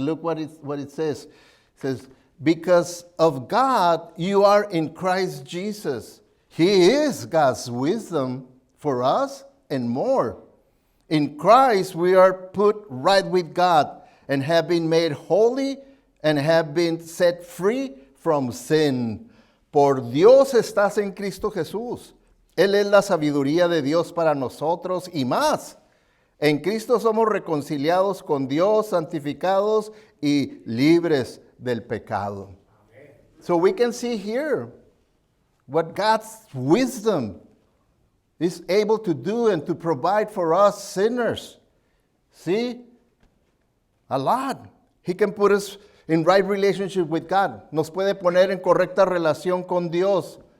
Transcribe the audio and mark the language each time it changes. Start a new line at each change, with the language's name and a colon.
English: Look what it says. It says, because of God, you are in Christ Jesus. He is God's wisdom for us and more. In Christ, we are put right with God and have been made holy and have been set free from sin.
Spanish: Por Dios estás en Cristo Jesús. Él es la sabiduría de Dios para nosotros y más. En Cristo somos reconciliados con Dios, santificados y libres del pecado.
English: So we can see here what God's wisdom is able to do and to provide for us sinners. See? A lot. He can put us in right relationship with God.
Spanish: Nos puede poner en correcta relación con Dios.